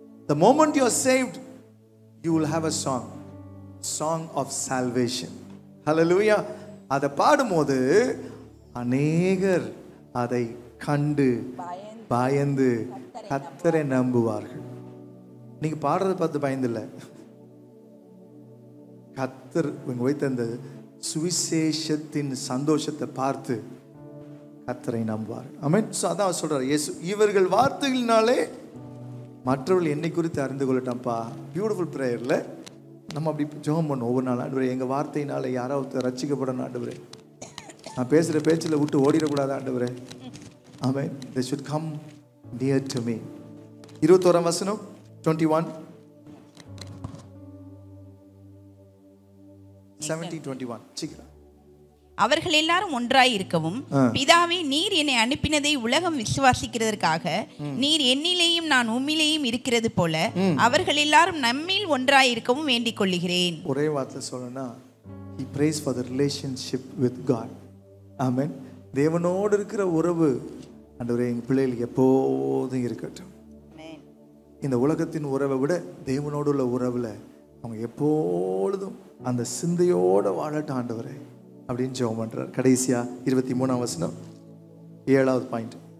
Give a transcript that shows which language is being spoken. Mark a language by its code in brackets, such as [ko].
[en] The moment you are saved, you will have a song of salvation. Hallelujah. [ta] அதை பாடும்போது அநேகர் அதை கண்டு பயந்து கர்த்தரை நம்புவார்கள். நீங்க பாடுறதை பார்த்து பயந்தில்லை, கர்த்தர் வைத்த அந்த சுவிசேஷத்தின் சந்தோஷத்தை பார்த்து கர்த்தரை நம்புவார். ஆமென். சோ அதான் சொல்றாரு இயேசு, இவர்கள் வார்த்தைகளினாலே மற்றவர்கள் என்னை குறித்து அறிந்து கொள்ளட்டாம்ப்பா. பியூட்டிஃபுல் பிரேயர்ல நம்ம அப்படி ஜெபம் பண்ணுவோம் ஒவ்வொரு நாள். ஆண்டவரே எங்க வார்த்தையினால யாராவது ரட்சிக்கப்படணும் ஆண்டவரே. நான் பேசுற பேச்சில் விட்டு ஓடிடக்கூடாது ஆண்டவரே. ஆமென். [en] They should come near to me. [ta] 21ஆம் வசனம் 21 17:21. அவர்கள் எல்லாரும் ஒன்றாய் இருக்கவும், பிதாவே, நீர் என்னை அனுப்பினதை உலகம் விசுவாசிக்கிறதற்காக நீர் என்னிலேயும் நான் உம்மிலேயும் இருக்கிறது போல அவர்கள் எல்லாரும் நம்மில் ஒன்றாய் இருக்கவும் வேண்டிக் கொள்கிறேன். ஒரே வார்த்தை சொல்லணும்னா, [en] he prays for the relationship with God. [ta] ஆமென். தேவனோடு இருக்கிற உறவு ஆண்டவரே எங்கள் பிள்ளைகளுக்கு எப்போதும் இருக்கட்டும். இந்த உலகத்தின் உறவை விட தேவனோடு உள்ள உறவுல அவங்க எப்பொழுதும் அந்த சிந்தையோட வாழட்டும் ஆண்டவரே அப்படின்னு ஜெபம் பண்றார். கடைசியா 23ஆம் வசனம் 7வது பாயிண்ட்.